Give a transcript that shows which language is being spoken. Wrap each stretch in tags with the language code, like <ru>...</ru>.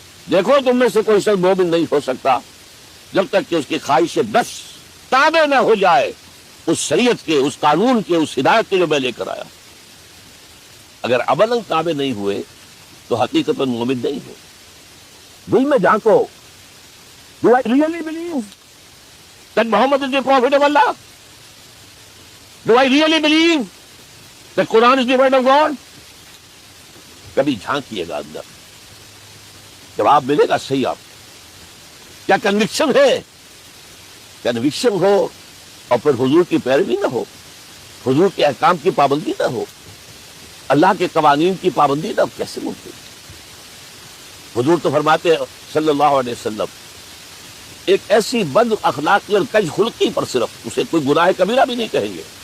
<ur>دیکھو تم میں سے کوئی شخص مومن نہیں ہو سکتا جب تک کہ اس کی خواہش بس تابع نہ ہو جائے اس شریعت کے، اس قانون کے، اس ہدایت کے جو میں لے کر آیا. اگر عملاً تابع نہیں ہوئے تو حقیقتاً مومن نہیں ہو. دل میں جھانکو،</ur> <en>Do I really believe that Muhammad is the prophet of Allah? Do I really believe that Quran is the word of God?</en> <ur>کبھی جھانکیے گا اندر، جواب ملے گا صحیح. آپ کیا کنوکشن ہے؟ کنوکشن ہو اور پھر حضور کی پیروی نہ ہو، حضور کے احکام کی پابندی نہ ہو، اللہ کے قوانین کی پابندی نہ ہو، کیسے ممکن؟ حضور تو فرماتے ہیں صلی اللہ علیہ وسلم ایک ایسی بد اخلاقی اور کج خلقی پر صرف اسے کوئی گناہ کبیرہ بھی نہیں کہیں گے.</ur>